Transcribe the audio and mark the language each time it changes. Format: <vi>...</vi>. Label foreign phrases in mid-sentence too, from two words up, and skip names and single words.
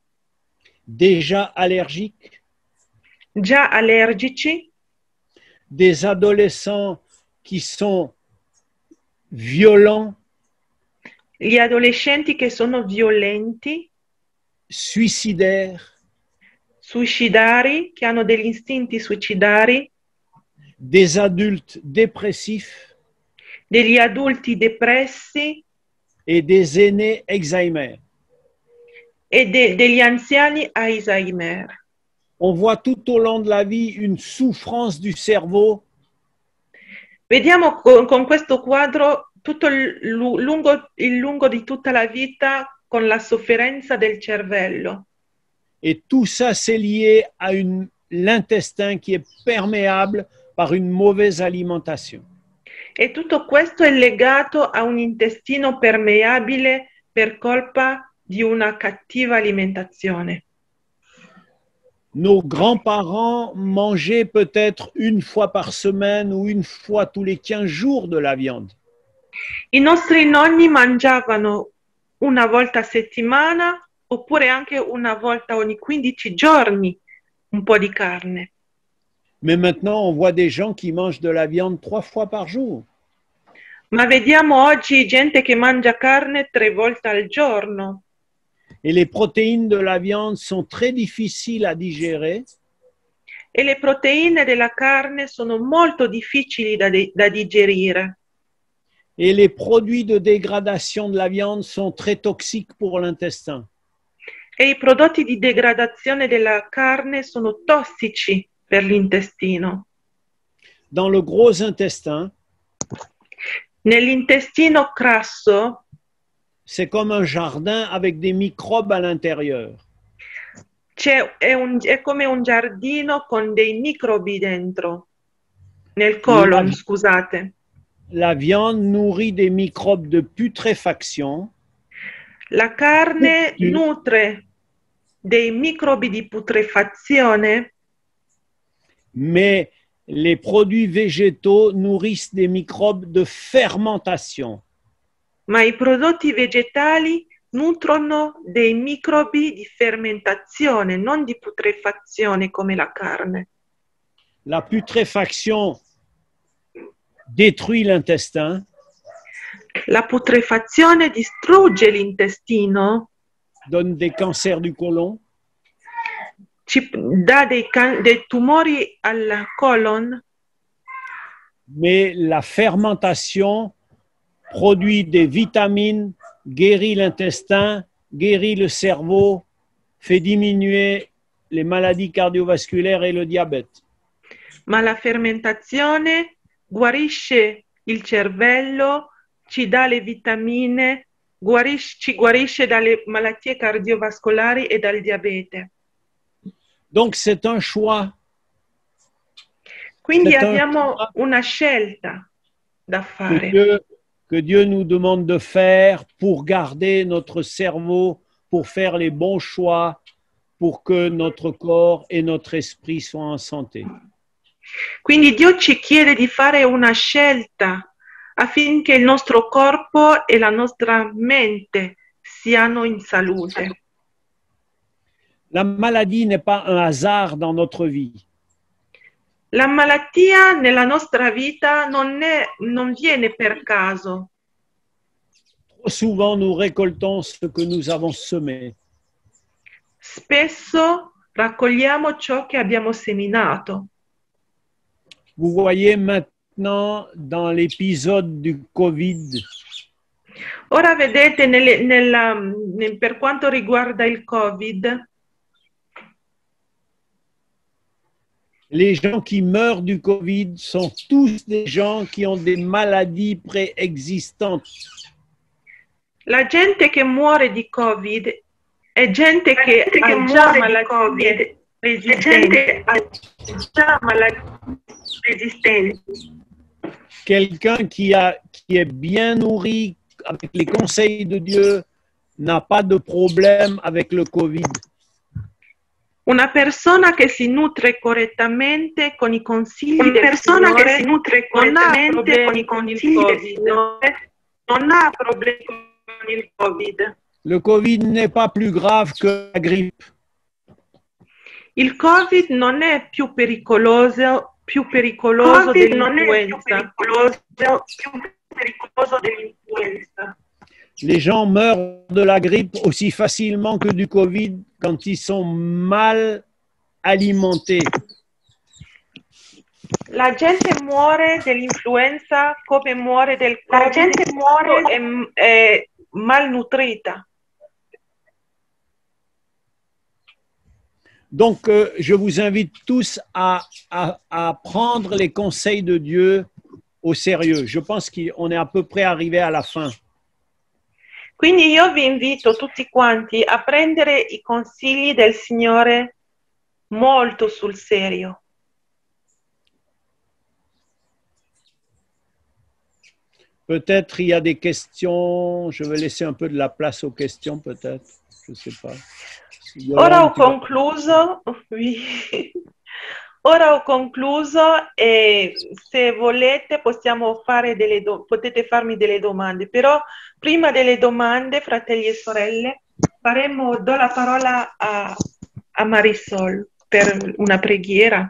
<fr>déjà allergiques,</fr> <it>già allergici,</it> <fr>des adolescents qui sont violents,</fr> <it>gli adolescenti che sono violenti,</it> <fr>suicidaires,</fr> <it>suicidari, che hanno degli istinti suicidari,</it> <fr>des adultes dépressifs</fr> <it>degli adulti depressi</it> <fr>et des aînés Alzheimer.</fr> <it>e degli anziani Alzheimer.</it> <fr>On voit tout au long de la vie une souffrance du cerveau</fr> <it>Vediamo con questo quadro tutto il lungo di tutta la vita con la sofferenza del cervello.</it> <fr>et tout ça c'est lié à l'intestin qui est perméable par une mauvaise alimentation.</fr> <it>E tutto questo è legato a un intestino permeabile per colpa di una cattiva alimentazione.</it> <fr>Nos grands-parents mangeaient peut-être une fois par semaine ou une fois tous les 15 jours de la viande.</fr> <it>I nostri nonni mangiavano una volta a settimana oppure anche una volta ogni 15 giorni un po' di carne.</it> <fr>Mais maintenant, on voit des gens qui mangent de la viande 3 fois par jour.</fr> <it>Ma vediamo oggi gente che mangia carne 3 volte al giorno.</it> <fr>Et les protéines de la viande sont très difficiles à digérer.</fr> <it>E le proteine della carne sono molto difficili da digerire.</it> <fr>Et les produits de dégradation de la viande sont très toxiques pour l'intestin.</fr> <it>E i prodotti di degradazione della carne sono tossici per l'intestino.</it> <fr>Dans le gros intestin,</fr> <it>Nell'intestino grasso</it> <fr>c'est comme un jardin avec des microbes à l'intérieur.</fr> <it>è come un giardino con dei microbi dentro, nel colon, scusate.</it> <fr>La viande nourrit des microbes de putréfaction.</fr> <it>La carne nutre dei microbi di putrefazione,</it> <fr>Mais les produits végétaux nourrissent des microbes de fermentation.</fr> <it>ma i prodotti vegetali nutrono dei microbi di fermentazione, non di putrefazione come la carne.</it> <fr>La putréfaction détruit l'intestin.</fr> <it>La putrefazione distrugge l'intestino,</it> <fr>Donne des cancers du côlon.</fr> <it>ci dà dei tumori al colon,</it> <fr>mais la fermentation produit des vitamines, guérit l'intestin, guérit le cerveau, fait diminuer les maladies cardiovasculaires et le diabète.</fr> <it>ma la fermentazione guarisce il cervello, ci dà le vitamine, ci guarisce dalle malattie cardiovascolari e dal diabete.</it> <fr>Donc c'est un choix.</fr> <it>Quindi</it> <fr>C'est un</fr> <it>abbiamo</it> <fr>choix</fr> <it>una scelta da</it> <fr>que</fr> <it>fare.</it> <fr>Dieu nous demande de faire pour garder notre cerveau, pour faire les bons choix, pour que notre corps et notre esprit soient en santé.</fr> <it>Quindi Dio ci chiede di fare una scelta affinché il nostro corpo e la nostra mente siano in salute.</it> <fr>La maladie n'est pas un hasard dans notre vie.</fr> <it>La malattia nella nostra vita non viene per caso.</it> <fr>Trop souvent, nous récoltons ce que nous avons semé.</fr> <it>Spesso raccogliamo ciò che abbiamo seminato.</it> <fr>Vous voyez maintenant dans l'épisode du Covid,</fr> <it>Ora vedete per quanto riguarda il Covid,</it> <fr>les gens qui meurent du Covid sont tous des gens qui ont des maladies préexistantes.</fr> <it>la gente che muore di Covid è gente che ha già malattie resistenti.</it> <fr>Quelqu'un qui est bien nourri avec les conseils de Dieu n'a pas de problème avec le Covid.</fr> <it>Una persona che si nutre correttamente con i consigli del Signore non ha problemi con il Covid.</it> <fr>Le Covid n'est pas plus grave que la grippe.</fr> <it>Il Covid non è più pericoloso dell'influenza.</it> <fr>Les gens meurent de la grippe aussi facilement que du Covid quand ils sont mal alimentés.</fr> <it>La gente muore dell'influenza come muore del Covid. La gente muore è malnutrita.</it> <fr>Donc, je vous invite tous à prendre les conseils de Dieu au sérieux. Je pense qu'on est à peu près arrivé à la fin.</fr> <it>Quindi io vi invito tutti quanti a prendere i consigli del Signore molto sul serio.</it> <fr>Peut-être il y a des questions. Je vais laisser un peu de la place aux questions, peut-être. Je ne sais pas.</fr> <it>Ora ho concluso. Oui. Ora ho concluso e se volete potete farmi delle domande, però prima delle domande, fratelli e sorelle, do la parola a Marisol per una preghiera.</it>